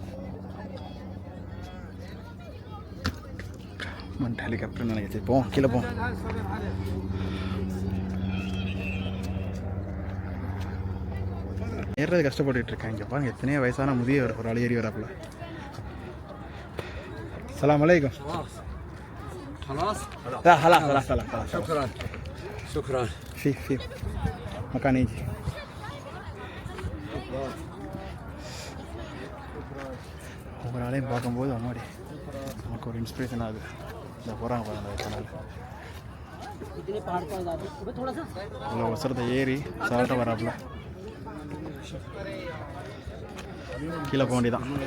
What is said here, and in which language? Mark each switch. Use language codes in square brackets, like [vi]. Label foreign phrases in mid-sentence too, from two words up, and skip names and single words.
[ta] ஹெலிகாப்டர்னு நினைக்கிறேன். போவோம், கீழே போவோம். ஏறது கஷ்டப்பட்டுட்டு இருக்கேன். இங்கே பாருங்க, எத்தனையோ வயசான முதியவர் ஒரு ஆள் ஏறி வராப்புல. [ar] السلام عليكم. خلاص خلاص خلاص شكرا. في مكان يجي. [ta] ஒவ்வொரு ஆளையும் பார்க்கும்போது அம்மாடி நமக்கு ஒரு இன்ஸ்பிரேஷன் ஆகுது. இந்த போகிறாங்க பாருங்க சேனல் இவ்வளோ அவசரத்தை ஏறி சாப்பிட்ட வராப்புல கீழே போக வேண்டியதான்.